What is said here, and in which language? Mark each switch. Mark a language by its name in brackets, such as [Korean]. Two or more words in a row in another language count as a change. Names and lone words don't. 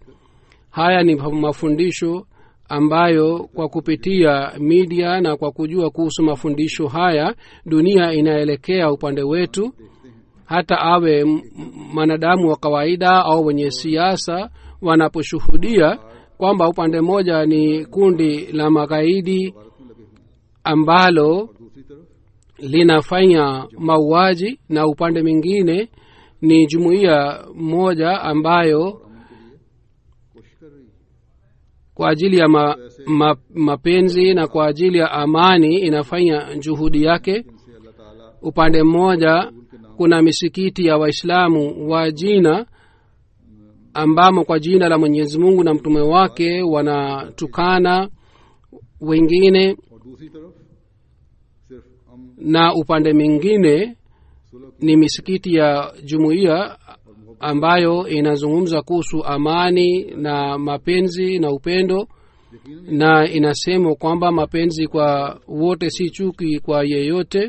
[Swahili] Haya ni mafundisho ambayo kwa kupitia media na kwa kujua kuhusu mafundisho haya dunia inaelekea upande wetu. Hata awe mwanadamu wa kawaida au wenye siasa, wanaposhuhudia kwamba upande mmoja ni kundi la magaidi ambalo [Urdu] دوسری طرف [Swahili] linafanya mauaji, na upande mwingine ni jumuiya moja ambayo [Urdu] کوشش کر رہی ہے [Swahili] kwa ajili ya mapenzi na kwa ajili ya amani inafanya juhudi yake. [Urdu] ان سے اللہ تعالیٰ [Swahili] Upande mmoja kuna misikiti ya Waislamu wa jina ambamo kwa jina la Mwenyezi Mungu na mtume wake wanatukana wengine, [Urdu] اور دوسری طرف صرف ہم [Swahili] na upande mwingine [Urdu] صلح [Swahili] ni misikiti ya jumuiya ambayo inazungumza kuhusu amani na mapenzi na upendo, na inasema kwamba mapenzi kwa wote si chuki kwa yeyote.